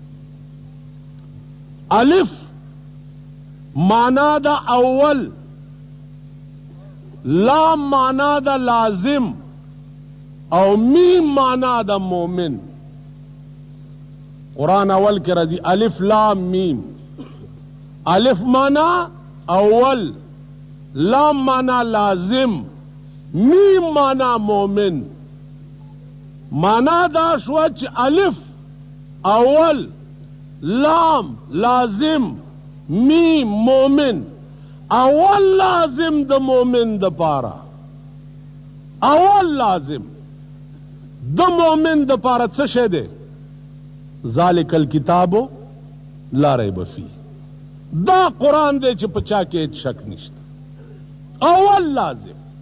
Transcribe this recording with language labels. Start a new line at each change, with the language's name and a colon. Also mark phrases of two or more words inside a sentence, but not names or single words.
Pashto: الف مانا دا اول لام مانا دا لازم او میم مانا دا مومن قرآن اول کے رضی الف لام میم الف مانا اول لام مانا لازم میم مانا مومن مانا دا شوا چی الف اول لام لازم میم مومن اول لازم د مومن د پارا اول لازم د مومن د پارا څه شه ده
Arabic: ذالک الکتاب لا ریب فیه
Pashto: دا قرآن دے چې پچا کې هیڅ شک نشته اول لازم